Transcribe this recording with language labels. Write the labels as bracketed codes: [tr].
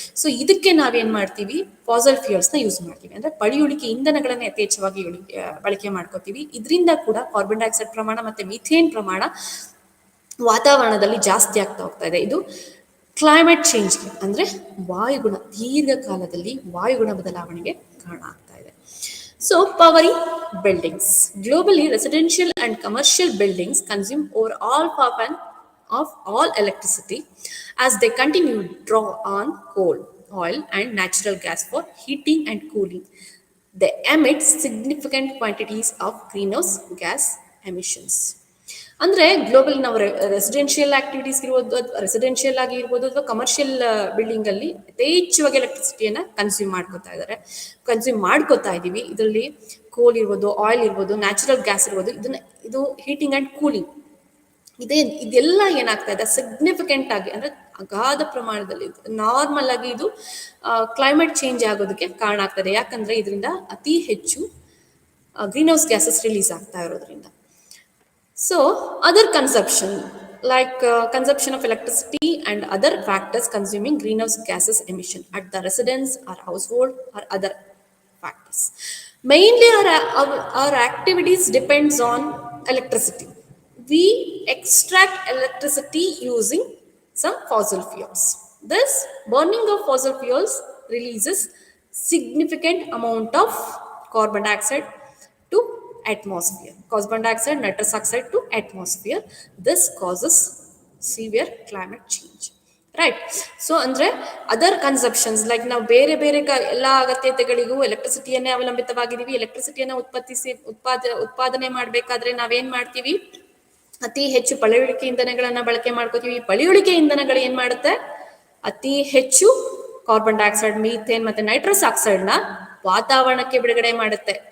[kn] So ಇದಕ್ಕೆ ನಾವೇನ್ ಮಾಡ್ತೀವಿ, ಫಾಸಲ್ ಫ್ಯೂಯಲ್ಸ್ನ ಯೂಸ್ ಮಾಡ್ತೀವಿ. ಅಂದ್ರೆ ಪಳಿಯುಳಿಕೆ ಇಂಧನಗಳನ್ನ ಯಥೇಚ್ಛವಾಗಿ ಬಳಕೆ ಮಾಡ್ಕೋತೀವಿ. ಇದರಿಂದ ಕೂಡ ಕಾರ್ಬನ್ ಡೈಆಕ್ಸೈಡ್ ಪ್ರಮಾಣ ಮತ್ತೆ ಮೀಥೇನ್ ಪ್ರಮಾಣ ವಾತಾವರಣದಲ್ಲಿ ಜಾಸ್ತಿ ಆಗ್ತಾ ಹೋಗ್ತಾ ಇದೆ. ಇದು ಕ್ಲೈಮೇಟ್ ಚೇಂಜ್ಗೆ ಅಂದ್ರೆ ವಾಯುಗುಣ, ದೀರ್ಘಕಾಲದಲ್ಲಿ ವಾಯುಗುಣ ಬದಲಾವಣೆಗೆ ಕಾರಣ ಆಗ್ತಾ ಇದೆ. [en] So, powering buildings. Globally, residential and commercial buildings consume over of all electricity as they continue to draw on coal, oil, and natural gas for heating and cooling. They emit significant quantities of greenhouse gas emissions. [kn] ಅಂದ್ರೆ global ನಾವು residential activities ಇರ್ಬೋದು, residential ಆಗಿ ಇರ್ಬೋದು, ಅಥವಾ commercial building ಅಲ್ಲಿ ಯಥೇಚ್ಛವಾಗಿ ಎಲೆಕ್ಟ್ರಿಸಿಟಿಯನ್ನ consume ಮಾಡ್ಕೋತಾ ಇದೀವಿ. ಇದರಲ್ಲಿ ಕೋಲ್ ಇರ್ಬೋದು, ಆಯಿಲ್ ಇರ್ಬೋದು, ನ್ಯಾಚುರಲ್ ಗ್ಯಾಸ್ ಇರ್ಬೋದು, ಇದು ಹೀಟಿಂಗ್ ಅಂಡ್ ಕೂಲಿಂಗ್ ಇದೆಲ್ಲ ಏನಾಗ್ತಾ ಇದೆ, ಸಿಗ್ನಿಫಿಕೆಂಟ್ ಆಗಿ ಅಂದ್ರೆ ಅಗಾಧ ಪ್ರಮಾಣದಲ್ಲಿ ನಾರ್ಮಲ್ ಆಗಿ ಇದು ಕ್ಲೈಮೇಟ್ ಚೇಂಜ್ ಆಗೋದಕ್ಕೆ ಕಾರಣ ಆಗ್ತದೆ. ಯಾಕಂದ್ರೆ ಇದರಿಂದ ಅತಿ ಹೆಚ್ಚು ಗ್ರೀನ್ ಹೌಸ್ ಗ್ಯಾಸಸ್ ರಿಲೀಸ್ ಆಗ್ತಾ ಇರೋದ್ರಿಂದ. [en] So, other consumption like consumption of electricity and other factors consuming greenhouse gases emission at the residence or household or other factors. Mainly our activities depends on electricity. We extract electricity using some fossil fuels. This burning of fossil fuels releases significant amount of carbon dioxide to atmosphere. Carbon dioxide, nitrous oxide to atmosphere. This causes severe climate change. Right? [kn] So, ಅಂದ್ರೆ other ಕನ್ಸಪ್ಷನ್ಸ್ like ನಾವು ಬೇರೆ ಬೇರೆ ಎಲ್ಲ ಅಗತ್ಯತೆಗಳಿಗೂ ಎಲೆಕ್ಟ್ರಿಸಿಟಿಯನ್ನೇ ಅವಲಂಬಿತವಾಗಿದ್ದೀವಿ. ಎಲೆಕ್ಟ್ರಿಸಿಟಿಯನ್ನ ಉತ್ಪಾದನೆ ಮಾಡಬೇಕಾದ್ರೆ ನಾವೇನ್ ಮಾಡ್ತೀವಿ, ಅತಿ ಹೆಚ್ಚು ಪಳೆಯುಳಿಕೆ ಇಂಧನಗಳನ್ನ ಬಳಕೆ ಮಾಡ್ಕೋತೀವಿ. ಪಳೆಯುಳಿಕೆ ಇಂಧನಗಳು ಏನ್ ಮಾಡುತ್ತೆ, ಅತಿ ಹೆಚ್ಚು ಕಾರ್ಬನ್ ಡೈಆಕ್ಸೈಡ್, ಮೀಥೇನ್ ಮತ್ತೆ ನೈಟ್ರಸ್ ಆಕ್ಸೈಡ್ ನ ವಾತಾವರಣಕ್ಕೆ ಬಿಡುಗಡೆ ಮಾಡುತ್ತೆ.